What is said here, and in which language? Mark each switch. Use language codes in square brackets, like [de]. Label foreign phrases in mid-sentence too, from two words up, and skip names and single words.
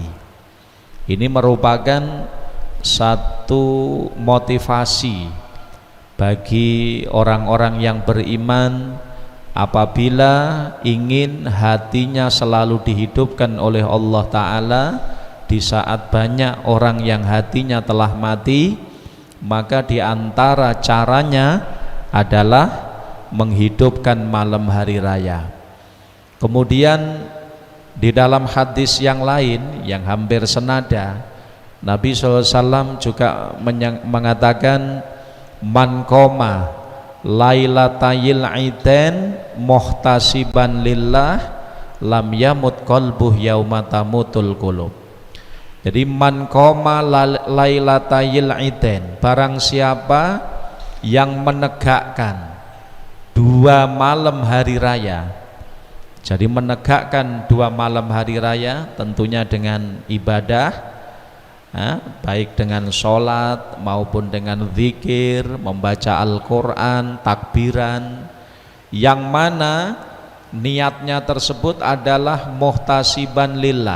[id] Ini merupakan satu motivasi bagi orang-orang yang beriman apabila ingin hatinya selalu dihidupkan oleh Allah Ta'ala di saat banyak orang yang hatinya telah mati, maka di antara caranya adalah menghidupkan malam hari raya. Kemudian di dalam hadis yang lain yang hampir senada, Nabi SAW juga mengatakan, [ar] من قام ليلتي العيدين محتسبا لله لم يمت قلبه يوم تموت القلوب. Jadi من قام ليلتي العيدين, [id] barang siapa yang menegakkan dua malam hari raya. Jadi menegakkan dua malam hari raya tentunya dengan ibadah, baik dengan sholat maupun dengan zikir, membaca Al-Quran, takbiran, yang mana niatnya tersebut adalah [ar] محتسبا لله.